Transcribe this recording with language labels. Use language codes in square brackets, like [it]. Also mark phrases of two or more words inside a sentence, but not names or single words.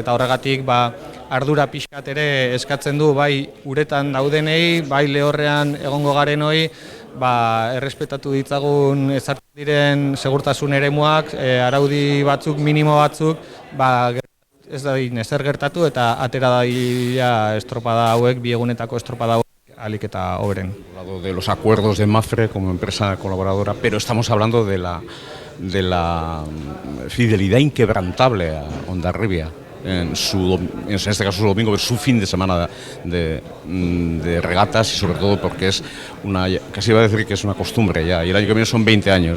[eu] Eta horregatik ardura pixkat ere eskatzen du bai uretan daudenei, bai lehorrean egongo garenoi, errespetatu ditzagun ezartzen diren segurtasun eremuak, araudi batzuk, minimo batzuk, ez da ezer gertatu eta atera dadila estropada hauek, bi egunetako estropada hauek ahalik eta hoberen. [es] Hablado de los acuerdos de Mapfre como empresa colaboradora, pero estamos hablando de la fidelidad inquebrantable a Hondarribia. En este caso su domingo, es su fin de semana de regatas y sobre todo porque es casi iba a decir que es una costumbre ya, y el año que viene son 20 años.